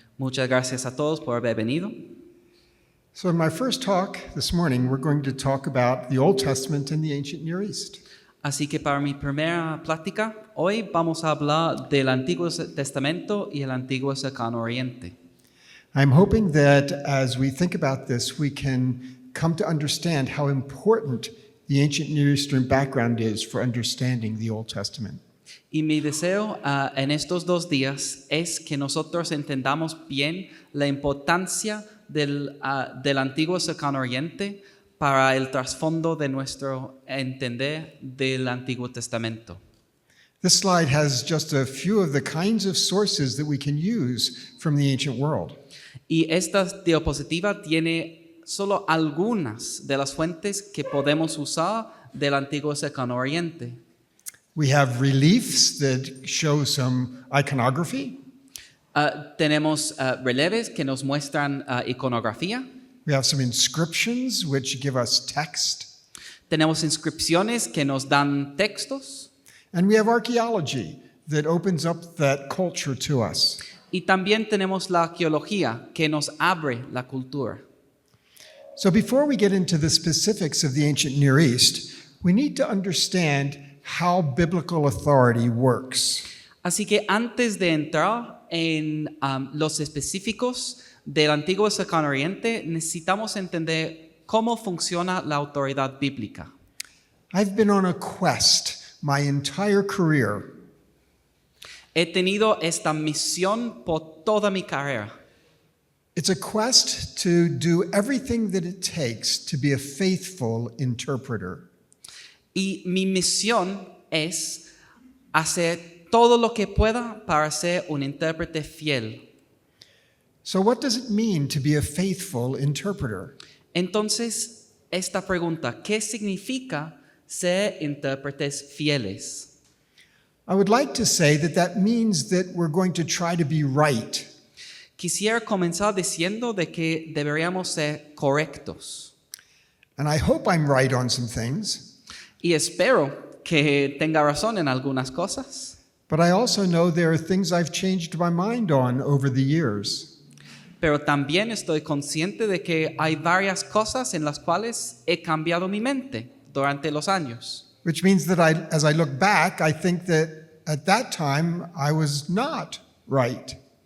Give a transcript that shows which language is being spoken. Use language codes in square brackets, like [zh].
[es] Muchas gracias a todos por haber venido. [en] So in my first talk this morning, we're going to talk about the Old Testament and the ancient Near East. [es] Así que para mi primera plática, hoy vamos a hablar del Antiguo Testamento y el Antiguo Cercano Oriente. [en] I'm hoping that as we think about this, we can come to understand how important the ancient Near Eastern background is for understanding the Old Testament. [es] Y mi deseo en estos 2 días es que nosotros entendamos bien la importancia del Antiguo Cercano Oriente para el trasfondo de nuestro entender del Antiguo Testamento. [en] This slide has just a few of the kinds of sources that we can use from the ancient world. [es] Y esta diapositiva tiene solo algunas de las fuentes que podemos usar del Antiguo Cercano Oriente. [en] We have reliefs that show some iconography. [es] Tenemos relieves que nos muestran iconografía. [en] We have some inscriptions which give us text. [es] Tenemos inscripciones que nos dan textos. [en] And we have archaeology that opens up that culture to us. [es] Y también tenemos la arqueología que nos abre la cultura. [en] So before we get into the specifics of the ancient Near East, we need to understand how biblical authority works. [es] Así que antes de entrar en los específicos del Antiguo Cercano Oriente, necesitamos entender cómo funciona la autoridad bíblica. [en] I've been on a quest my entire career [es] He tenido esta misión por toda mi carrera. [en] It's a quest to do everything that it takes to be a faithful interpreter. [es] Y mi misión es hacer todo lo que pueda para ser un intérprete fiel. [en] So what does it mean to be a faithful interpreter? [es] Entonces, esta pregunta, ¿qué significa ser intérpretes fieles? [en] I would like to say that means that we're going to try to be right. [es] Quisiera comenzar diciendo de que deberíamos ser correctos. [en] And I hope I'm right on some things. [es] Y espero que tenga razón en algunas cosas. [en] But I also know there are things I've changed my mind on over the years. [es] Pero también estoy consciente de que hay varias cosas en las cuales he cambiado mi mente durante los años. [en] Which means that as I look back, I think that at that time I was not right.